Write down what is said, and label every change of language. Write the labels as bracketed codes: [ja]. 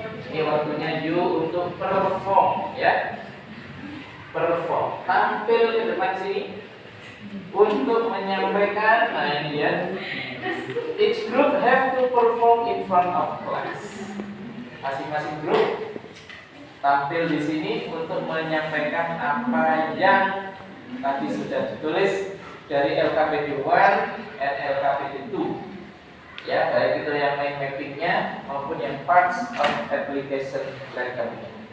[id] Ini waktunya you untuk perform, ya. Perform. Tampil ke depan sini untuk menyampaikan. Nah ini ya. [en] Each group have to perform in front of class. [id] Masing-masing grup tampil di sini untuk menyampaikan apa yang tadi sudah ditulis dari LKPD 1 dan LKPD 2. Ya, baik itu yang mind mappingnya maupun yang [en] parts of application letter- [id] nya.